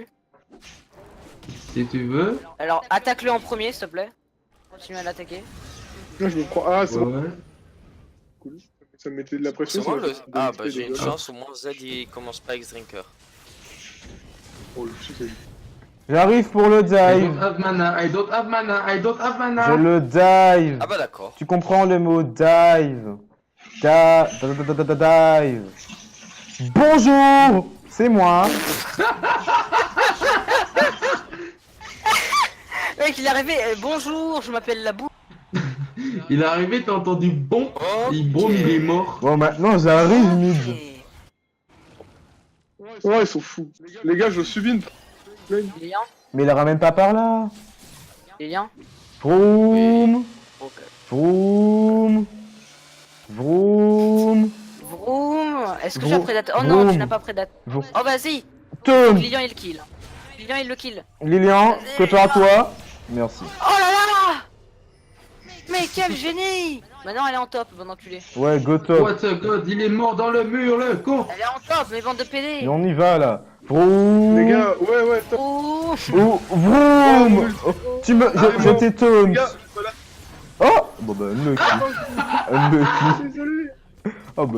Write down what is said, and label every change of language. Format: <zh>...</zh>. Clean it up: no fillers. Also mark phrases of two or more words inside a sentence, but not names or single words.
<fr>Si tu veux. Alors attaque-le en premier, s'il te plaît. Continue à l'attaquer. Là, je me prends. Ah, c'est Ouais, bon. ouais. Cool. Ça me mettait de la pression. C'est moi ça le. me faisait Ah, des bah XP, j'ai une des gars. chance, au moins Z il commence pas X-Drinker. Oh, le shit, J'arrive pour le</fr> <en>I don't</en> <fr>dive.</fr> <en>have mana, I don't have mana, I don't have</en> <fr>Je</fr> <en>mana.</en> <fr>le dive. Ah bah d'accord. Tu comprends le mot dive. Dive. Bonjour, c'est moi. Mec, il est arrivé. Bonjour, je m'appelle la boue. Il est arrivé, t'as entendu bon, il bon, il est mort. Bon, maintenant j'arrive mid. Ouais, ils sont fous. Les gars, je subis une. Lilian, Mais il ramène pas par là. Lilian. Vroom. Ok. Vroom. Vroom. Vroom. Est-ce que tu Vroom. as prédateur? Oh non, Vroom. tu n'as pas prédateur. Vroom. Oh vas-y. Taunt. Lilian il kill. Lilian il le kill. Lilian, prépare-toi. Merci. Oh là là! mais quel génie! Maintenant elle est en top, bon enculé. Ouais,</fr> <en>go top. What a god,</en> <fr>il est mort dans le mur, le con. Elle est en top, mais bande de PD! Et on y va là. Vroom. Les gars, ouais, top. Oh! Oh, vroom. Oh, tu me... je t'étonne. Les gars, voilà. Oh. Bon bah, unlucky. Désolé. Oh bah,</fr>